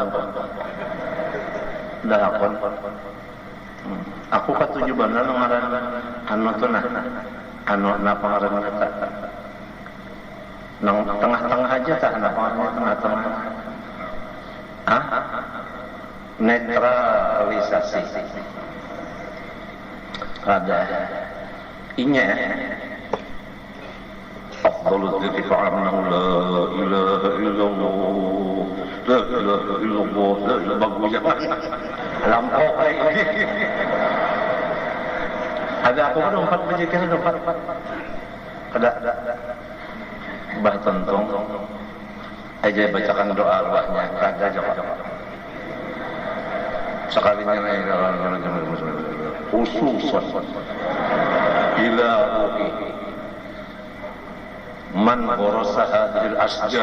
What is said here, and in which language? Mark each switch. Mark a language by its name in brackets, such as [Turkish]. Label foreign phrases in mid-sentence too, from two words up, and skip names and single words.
[Banjar] akun aku ketujuh benar ngaran anu tuh nah anu napa ngaran kita nang tengah-tengah aja tak napa ngaran tengah-tengah netralisasi ada inya [Arabic] أفضل الذكر فإنه لا إله إلا الله لا إله إلا الله لا إله [Banjar] illallah, la ilaha bagus jangan lampau kayak ini. Ada aku kan 4 berzikir, 4. Ada Mbah Tentong aja bacakan doa arwahnya, kada jawab. Sekalinya [Arabic] خصوصا إلى روح من غرس هذه الأشجار.